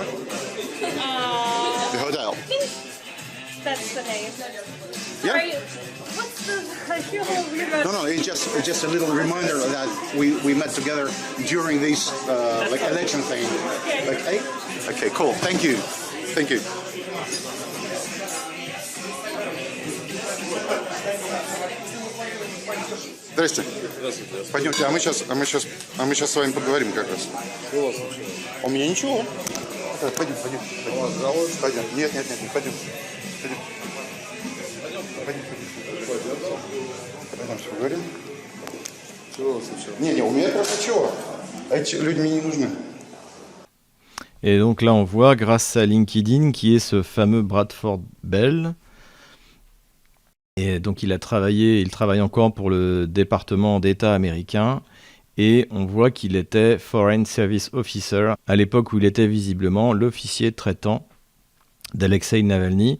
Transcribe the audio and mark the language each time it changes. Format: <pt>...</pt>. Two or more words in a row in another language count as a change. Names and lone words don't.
<en>The hotel. That's the name. Yeah. Sorry, what's the? I feel a little weird about. No, it's just a little reminder that we met together during this like election thing. Like, hey? Okay, cool. Thank you. Thank you.</en> <ru>Здрасте. Пойдемте, а мы сейчас с вами поговорим как раз. Что у вас вообще? У меня ничего. Пойдем. Пойдем. Нет, пойдем. Пойдем, все поговорим. Чего у вас случилось? Не, у меня просто чего? Эти люди мне не нужны.</ru> <fr>Et donc là, on voit, grâce à LinkedIn, qui est ce fameux Bradford Bell. Et donc il travaille encore pour le département d'État américain. Et on voit qu'il était</fr> <en>Foreign Service Officer,</en> <fr>à l'époque où il était visiblement l'officier traitant d'Alexeï Navalny.</fr>